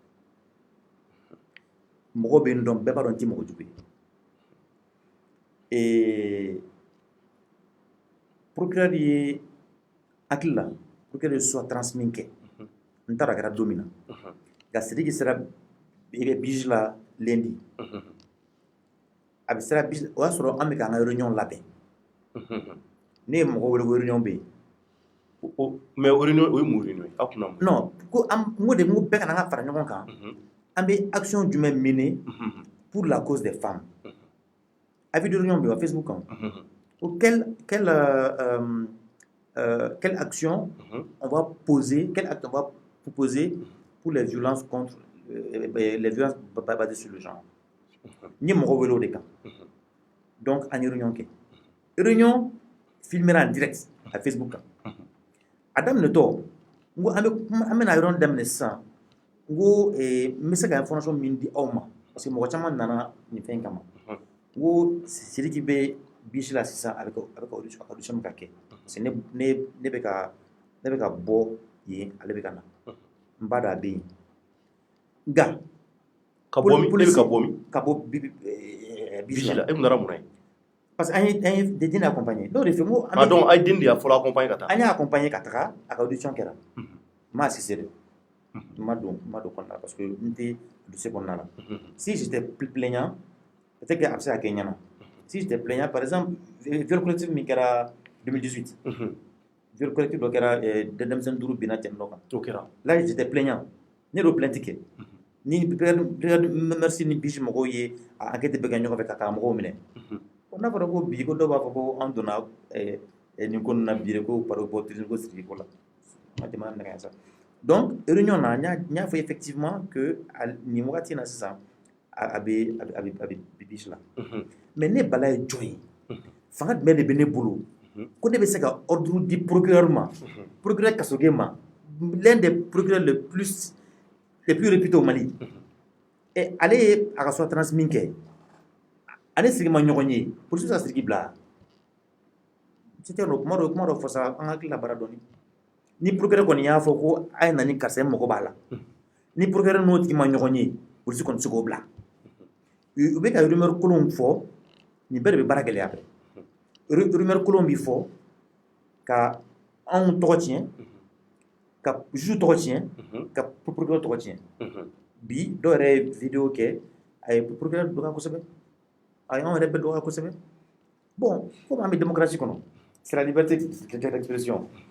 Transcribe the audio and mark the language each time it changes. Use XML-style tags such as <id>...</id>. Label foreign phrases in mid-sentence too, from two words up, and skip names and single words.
<bm>mɔgɔ bɛ n dɔn bɛɛ b'a dɔn n tɛ mɔgɔ jugu ye procureur ye hakili la procureur ye</bm> <fr>soit transmis</fr> <bm>kɛ n t'a dɔn a kɛra don min na nka Sidiki sera bige la lundi a bɛ sera bige o y'a sɔrɔ an bɛ k'an ka réunion labɛn ne ye mɔgɔ wele ko réunion bɛ yen mais réunion o ye mun réunion ye aw kunna mun non ko n ko bɛɛ kana an ka fara ɲɔgɔn kan an bɛ action jumɛn mener</bm> <fr>pour la cause des femmes avis de réunion</fr> <bm>bɛ yen Facebook kan</bm> <fr>ou quelle action on va poser, quel acte on va proposer pour les violences contre les violences basées sur le genre.</fr> <bm>Ni mɔgɔ wele o de kan. Donc an ye réunion kɛ.</bm> <fr>Réunion filmera en direct à Facebook kan.</fr> <bm>A daminɛtɔ n ko an bɛna réunion daminɛ sisan n ko n bɛ se ka information min di aw ma</bm> <fr>parce que</fr> <bm>mɔgɔ caman nana nin fɛn kama. N ko Sidiki bɛ bisi la sisan a bɛ ka audition min ka kɛ</bm> <fr>parce que</fr> <bm>ne bɛ ka bɔ yen ale bɛ ka na n b'a dɔn a bɛ yen nka ka bɔ min ne bɛ ka bɔ min ka bɔ bisi la e kun taara mun na yen</bm> <fr>parce que</fr> <bm>an ye den accompagner n'o de fɛ n ko donc a ye den de y'a fɔlɔ accompagner ka taa an y'a accompagner ka taga a ka audition kɛra n m'a assisté dɛ n ma don kɔnɔna la</bm> <fr>parce que</fr> <bm>n tɛ dossier kɔnɔna la</bm> <fr>si j'étais plaignant peut-être que</fr> <bm>a bɛ se ka kɛ n ɲɛna.</bm> <fr>Si j'étais plaignant, par exemple, viol collectif min kɛra 2018.</fr> <bm>Viol collectif dɔ kɛra denmisɛnnin 5 binna cɛ dɔ kan. O kɛra.</bm> <fr>Là j'étais plaignant.</fr> <bm>Ne y'o plainte kɛ. Ni merci ni bisi mɔgɔw ye enquête bɛ kɛ ɲɔgɔn fɛ ka karamɔgɔw minɛ. N'a fɔra ko bi ko dɔw b'a fɔ ko an donna nin ko ninnu na bi de ko</bm> <fr>par rapport</fr> <bm>ko Sidiki ko la. Ma jamana nɛgɛ sa. Donc réunion na n y'a fɔ</bm> <fr>effectivement que</fr> <bm>nin wagati in na sisan a bɛ bisi la. Mais ne bala ye jɔn ye fanga jumɛn de bɛ ne bolo ko ne bɛ se ka ordre di procureur ma procureur Kasoge ma</bm> <fr>l'un des procureurs les plus réputés au Mali et</fr> <bm>ale ye a ka soit transmis kɛ ale Sidiki ma ɲɔgɔn ye police ka Sidiki bila</bm> <fr>c'était le</fr> <bm>kuma dɔ fɔ sa an hakili la baara dɔɔni ni procureur kɔni y'a fɔ ko a ye na ni karisa mɔgɔ b'a la ni procureur n'o tigi ma ɲɔgɔn ye police kɔni tɛ se k'o bila u bɛ ka rumeur kolonw fɔ nin bɛɛ de bɛ baara gɛlɛya fɛ rumeur kolon bɛ fɔ ka anw tɔgɔ tiɲɛ ka juge tɔgɔ tiɲɛ ka procureur tɔgɔ tiɲɛ bi dɔw yɛrɛ ye vidéo kɛ a ye procureur dɔgɔya kosɛbɛ a ye anw yɛrɛ bɛɛ dɔgɔya kosɛbɛ bon komi an bɛ démocratie kɔnɔ</bm> <fr>c'est la liberté d'expression</fr>